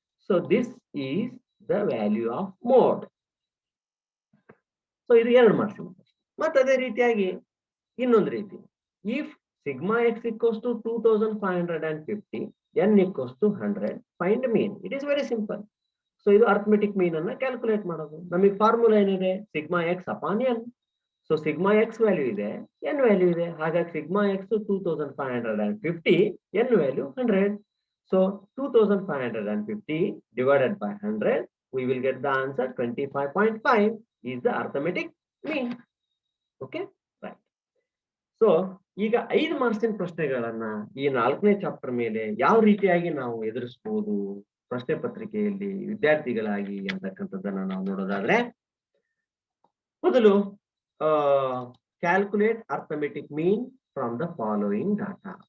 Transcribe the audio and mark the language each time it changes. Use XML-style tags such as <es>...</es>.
<en>So this is the value of mode.</en> <kn>So ಇದು 2 marks. ಮತ್ತೆ ಅದೇ ರೀತಿಯಾಗಿ ಇನ್ನೊಂದು ರೀತಿ,</kn> <en>If sigma x equals to 2550, n equals to 100, find mean. It is very simple.</en> <kn>So ಇದು arithmetic mean ಅನ್ನ calculate ಮಾಡೋದು. ನಮಗೆ ಫಾರ್ಮುಲಾ ಏನಿದೆ?</kn> <en>Sigma x upon n. So sigma x value ಇದೆ, n value ಇದೆ.</en> <kn>ಹಾಗಾಗಿ sigma X 2550, N value 100.</kn> <en>So 2550 divided by 100, we will get the answer 25.5 is the arithmetic mean. Okay, right.</en> <kn>So ಈಗ 5 ಮಾರ್ಕ್ಸಿನ ಪ್ರಶ್ನೆಗಳನ್ನ ಈ 4ನೇ ಚಾಪ್ಟರ್ ಮೇಲೆ ಯಾವ ರೀತಿಯಾಗಿ ನಾವು ಎದುರಿಸಬಹುದು ಪ್ರಶ್ನೆ ಪತ್ರಿಕೆಯಲ್ಲಿ ವಿದ್ಯಾರ್ಥಿಗಳಾಗಿ ಅಂತಕ್ಕಂಥದ್ದನ್ನ ನಾವು ನೋಡೋದಾದ್ರೆ, ಮೊದಲು</kn> <en>Calculate arithmetic mean from the following data.</en>